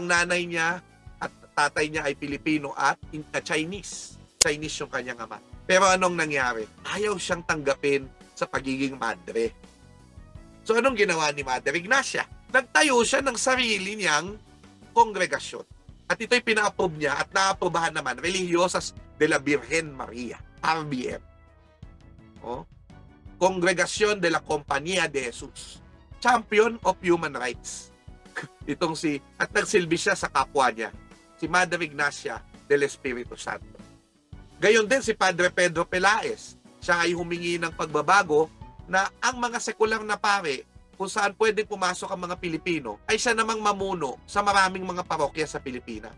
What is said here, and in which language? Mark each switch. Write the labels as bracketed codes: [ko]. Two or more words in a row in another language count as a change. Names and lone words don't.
[tl] Ang nanay niya at tatay niya ay Pilipino at Chinese. Chinese yung kanyang ama. Pero anong nangyari? Ayaw siyang tanggapin sa pagiging madre. So anong ginawa ni Mother Ignacia? Nagtayo siya ng sarili niyang kongregasyon. At ito'y pina-approve niya at na-aprobahan naman, Religiosas de la Virgen Maria, RBM. Oh? Congregación de la Compañía de Jesus. [en] Champion of Human Rights. [tl] Itong at nagsilbi siya sa kapwa niya, si Mother Ignacia del Espiritu Santo. Gayon din si Padre Pedro Pelaez. Siya ay humingi ng pagbabago na ang mga sekular na pare, kung saan pwedeng pumasok ang mga Pilipino, ay siya namang mamuno sa maraming mga parokya sa Pilipinas.